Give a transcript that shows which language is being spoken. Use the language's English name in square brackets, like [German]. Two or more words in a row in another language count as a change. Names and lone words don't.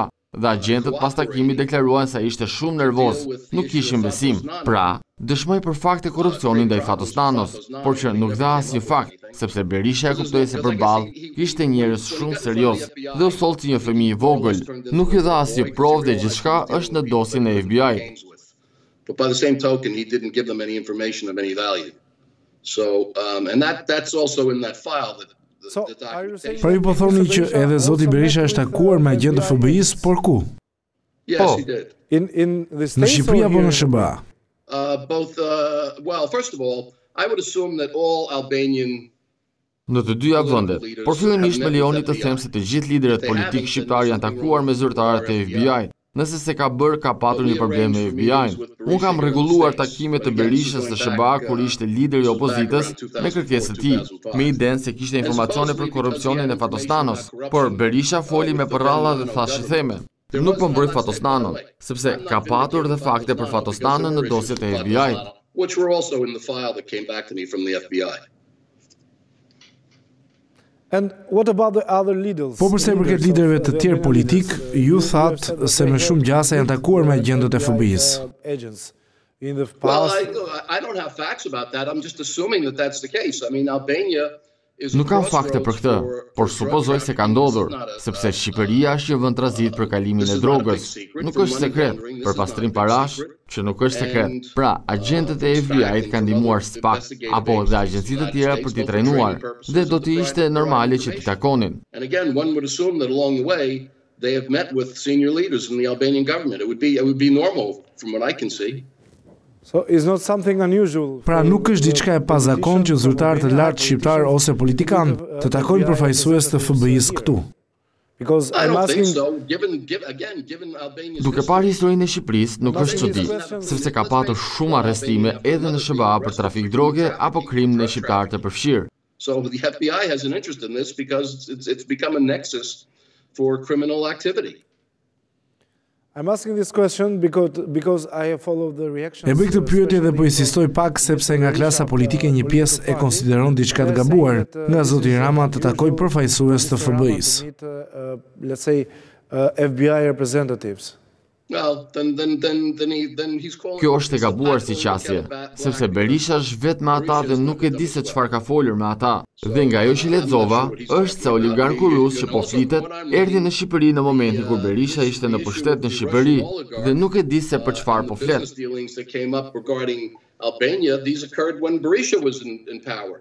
[Albanian] Dhe agjentët pas takimit deklaruan se ishte shumë nervoz, nuk kishin besim. Pra, dëshmoj për fakte korrupsioni ndaj Fatosnanos, por që nuk dha asnjë fakt, sepse Berisha e kuptoi se përballë kishte njerëz shumë serioz dhe u solli një fëmijë i vogël. Nuk i dha asnjë provë dhe gjithçka është në dosjen e FBI. [English] But by the same token, he didn't give them any information of any value. So, and that's also in that file that [Albanian] Pra ju po thoni që edhe zoti Berisha është takuar me agjentë të FBI-s, por ku? [English] Yes, he did. [Albanian] Në Shqipëri apo në SBA? [English] Both, well, first of all, I would assume that all Albanian [Albanian] në të dyja vendet, por fillimisht më lejoni të them se të gjithë liderët politik shqiptar janë takuar me zyrtarët e FBI. Nëse se ka bërë, ka patur një problem me FBI-n. Unë kam rregulluar takimet të Berishës së SBA kur ishte lideri i opozitës me kërkesën e tij, me idenë se kishte informacione për korrupsionin e Fatostanos, por Berisha foli me përralla dhe tha shitheme. Nuk po mbroj Fatostanon, sepse ka patur dhe fakte për Fatostanën në dosjet e FBI-t. [English] Which were also in the file that came back to me from the FBI. And what about the other leaders? [Albanian] Po përse i përket liderëve të tjerë politik, ju thatë se me shumë gjasa janë takuar me agjentët e FBI-s. [English] Well, I don't have facts about that. I'm just assuming that that's the case. I mean, Albania is [Albanian] Nuk kam fakte për këtë, por supozoj se ka ndodhur, sepse Shqipëria është një vend tranzit për kalimin e drogës. Nuk është sekret, për pastrim parash, që nuk është sekret. Pra, agjentët e FBI-t kanë ndihmuar SPAK apo dhe agjencitë të tjera për t'i trajnuar, dhe do t'i ishte normale që t'i takonin. [English] And again, one would assume that along the way they have met with senior leaders in the Albanian government. It would be normal from what I can see. So it's not something unusual. [Albanian] Pra nuk është diçka e pazakon që zyrtarë të lartë shqiptar ose politikan të takojnë përfaqësues të FBI-s këtu. [English] Because I I'm don't think asking, so. Given Albania's [Albanian] Duke parë historinë e Shqipërisë, nuk është çudi, sepse ka patur shumë arrestime edhe në SBA për trafik droge apo krim në shqiptar të përfshirë. [English] So the FBI has an interest in this because it's become a nexus for criminal activity. I'm asking this question because I have followed the reaction. [Albanian] E bëj këtë pyetje dhe po insistoj pak sepse nga klasa politike një pjesë e konsideron diçka të gabuar nga zoti Rama të takojë përfaqësues të FBI-s. [English] Let's say FBI representatives. Well, then he's calling. [Albanian] Kjo është e gabuar si qasje, sepse Berisha është vetë me ata dhe nuk e di se çfarë ka folur me ata. Dhe nga ajo që lexova, është se oligarku rus që po flitet, erdhi në Shqipëri në momentin kur Berisha ishte në pushtet në Shqipëri dhe nuk e di se për çfarë po flet. [English] Dealings that came up regarding Albania, these occurred when Berisha was in power.